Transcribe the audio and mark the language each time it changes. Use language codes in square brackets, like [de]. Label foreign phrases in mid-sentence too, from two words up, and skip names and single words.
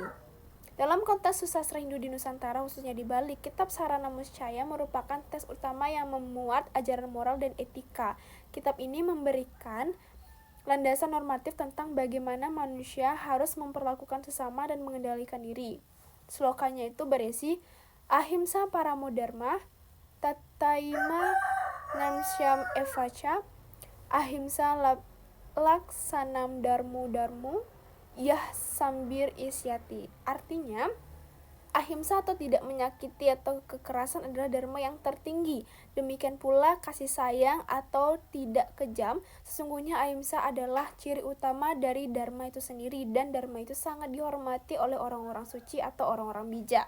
[id] Dalam konteks sastra Hindu di Nusantara, khususnya di Bali, kitab Sarasamuscaya merupakan teks utama yang memuat ajaran moral dan etika. Kitab ini memberikan landasan normatif tentang bagaimana manusia harus memperlakukan sesama dan mengendalikan diri. Slokanya itu berisi [sa] Ahimsa Paramo Dharma, Tataima Namsyam Evacha, Ahimsa Laksanam Dharmu Dharmu, Yah Sambir Isyati. [id] Artinya, ahimsa atau tidak menyakiti atau kekerasan adalah dharma yang tertinggi. Demikian pula kasih sayang atau tidak kejam. Sesungguhnya ahimsa adalah ciri utama dari dharma itu sendiri, dan dharma itu sangat dihormati oleh orang-orang suci atau orang-orang bijak.